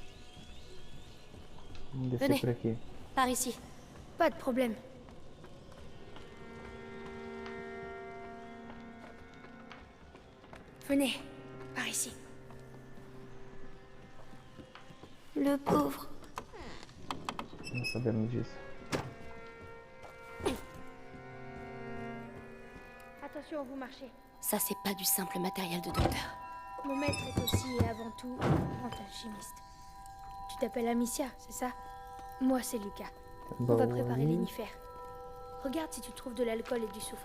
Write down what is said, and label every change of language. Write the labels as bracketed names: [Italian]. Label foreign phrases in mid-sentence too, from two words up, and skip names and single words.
[Portuguese] Vamos descer [French] Venez. [Portuguese] por aqui. [French] Par ici. Pas de problème. Venez, par ici. Le pauvre. [Portuguese] Não sabemos disso. [French] Attention, vous marchez. Ça, c'est pas du simple matériel de docteur. Mon maître est aussi et avant tout un grand alchimiste. Tu t'appelles Amicia, c'est ça? Moi, c'est Lucas. On va préparer l'inifère. Regarde si tu trouves de l'alcool et du soufre.